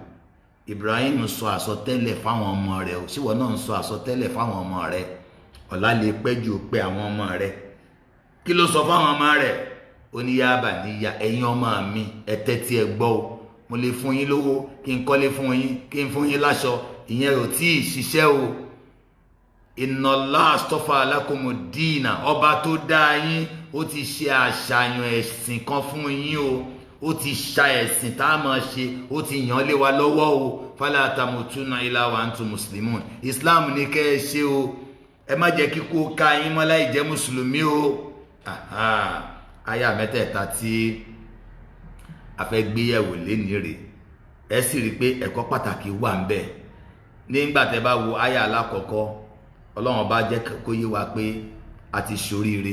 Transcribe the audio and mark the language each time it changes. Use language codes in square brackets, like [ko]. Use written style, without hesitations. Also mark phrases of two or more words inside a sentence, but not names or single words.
[yo] Ibrahim sọ àsọtẹ́lẹ̀ fáwọn ọmọ rẹ̀, òṣìwọ náà ń sọ àsọtẹ́lẹ̀ fáwọn ọmọ rẹ̀. Ọ̀la lè pẹ́jù pé àwọn ọmọ rẹ̀. Kí ló sọ fáwọn ọmọ rẹ̀? Ó ní [ar] يا بني, [yo] ẹ̀yin ọmọ mi, ẹ tẹ́tí ẹ gbọ́ o. Mo lè fún yín lówó, kí n kọ́lé fún yín, kí n fún yín láṣọ, ìyẹn ò tí ì ṣiṣẹ́ o. [ar] إن الله اصطفى لكم الدين, [yo] ọba tó dá yín ó ti ṣe àṣàyàn ẹ̀sìn kan fún yín o. Ó ti ṣà ẹ̀sìn tá a máa ṣe, ó ti yàn lé wa lọ́wọ́ o. [ar] فلا تموتن إلا وأنتم مسلمون. [yo] Islam ní kẹ́ ẹ ṣe o, ẹ má jẹ́ kíkó ká yín mọ́ láì jẹ́ mùsùlùmí o. Àyà mẹ́tẹ̀ẹ̀ta tí a fẹ́ gbéyẹ̀wò lénìí rè, ẹ sì rí pé ẹ̀kọ́ pàtàkì wà ń bẹ̀. Nígbà tẹ́ bá wo àyà alákọ̀ọ́kọ́, Ọlọ́run bá jẹ́ kó yé wa pé a ti ṣoríire.